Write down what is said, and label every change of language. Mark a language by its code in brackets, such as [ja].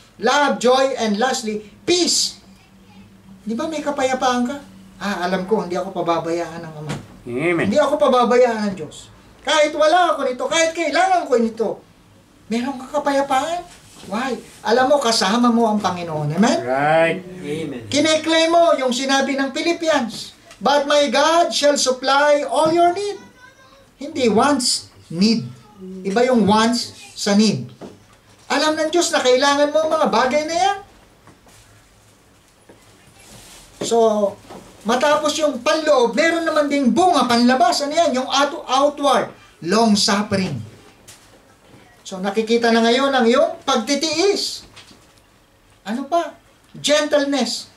[en] Love, joy, and lastly, peace. [tl] Di ba may kapayapaan ka? Alam ko, hindi ako pababayaan ng Ama. Amen. Hindi ako pababayaan ng Diyos. Kahit wala ako nito, kahit kailangan ko nito, meron ka kapayapaan. Why? Alam mo, kasama mo ang Panginoon. Amen? Right. Amen. Kine-claim mo yung sinabi ng Philippians, [en] but my God shall supply all your need. [tl] Hindi wants, need. Iba yung wants sa need. Alam ng Diyos na kailangan mo ang mga bagay na yan. So, matapos yung panloob, meron naman ding bunga, panlabas. Ano yan? Yung outward, long suffering. So, nakikita na ngayon ang iyong pagtitiis. Ano pa? Gentleness.